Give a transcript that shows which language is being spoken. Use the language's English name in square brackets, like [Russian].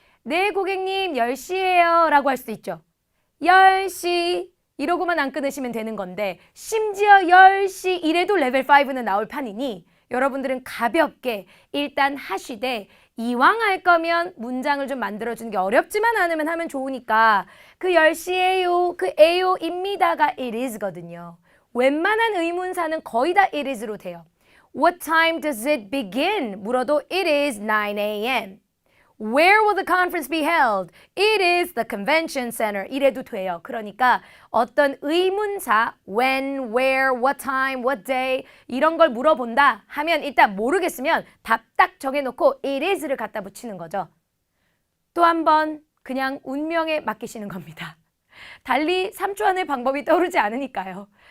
[Korean] 네, 고객님 10시예요 라고 할 수도 있죠. 10시 이러고만 안 끊으시면 되는 건데 심지어 10시 이래도 레벨 5는 나올 판이니 여러분들은 가볍게 일단 하시되 이왕 할 거면 문장을 좀 만들어주는 게 어렵지만 않으면 하면 좋으니까 그 10시에요, 그 에요입니다가 [English] it is [Korean] 거든요. 웬만한 의문사는 거의 다 it is로 돼요. [English] What time does it begin? [Korean] 물어도 [English] it is 9 a.m. Where will the conference be held? It is the convention center. [Korean] 이래도 돼요. 그러니까 어떤 의문사 when, where, what time, what day 이런 걸 물어본다 하면 일단 모르겠으면 답 딱 정해놓고 [English] it is [Korean] 를 갖다 붙이는 거죠. 또 한 번 그냥 운명에 맡기시는 겁니다. 달리 3초 안에 방법이 떠오르지 않으니까요.